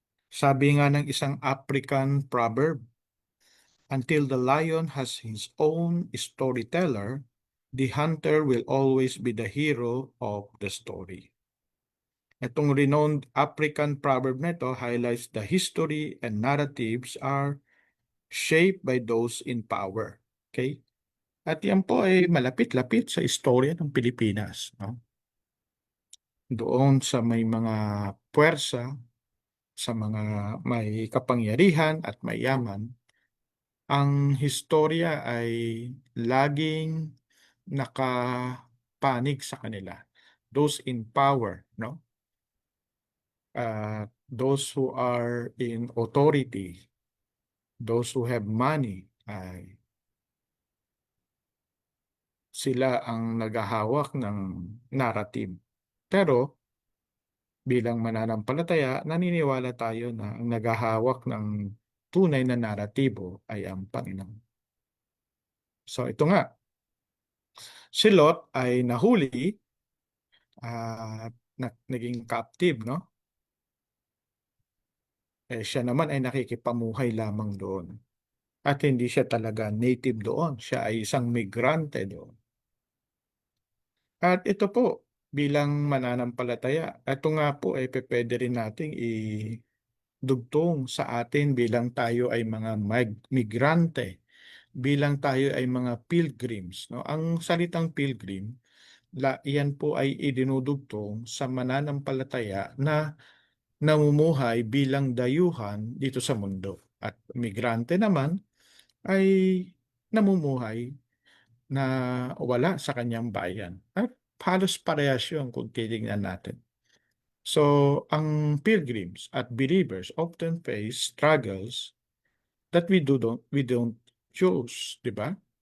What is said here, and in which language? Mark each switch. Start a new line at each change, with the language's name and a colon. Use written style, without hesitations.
Filipino: Sabi nga ng isang
English: African proverb, until the lion has his own storyteller, the hunter will always be the hero of the story. Itong renowned African proverb nito highlights the history and narratives are shaped by those in power. Okay?
Filipino: At yan po ay malapit-lapit sa istorya ng Pilipinas, no? Doon sa may mga puwersa, sa mga may kapangyarihan at mayaman, ang historya ay laging nakapanig sa kanila.
English: Those in power, no? Those who are in authority, those who have money,
Filipino: ay sila ang naghahawak ng
English: narrative.
Filipino: Pero bilang mananampalataya, naniniwala tayo na ang naghahawak ng tunay na naratibo ay ang Panginoon. So ito nga, si Lot ay nahuli at naging captive, no? Siya naman ay nakikipamuhay lamang doon. At hindi siya talaga native doon. Siya ay isang migrante doon. At ito po, bilang mananampalataya, ito nga po ay pwede rin nating idugtong sa atin bilang tayo ay mga migrante, bilang tayo ay mga pilgrims. No? Ang salitang pilgrim, iyan po ay idinudugtong sa mananampalataya na namumuhay bilang dayuhan dito sa mundo. At migrante naman ay namumuhay na wala sa kanyang bayan. At halos parehas yun kung titingnan natin.
English: So, ang pilgrims at believers often face struggles that we don't choose,
Filipino: di ba?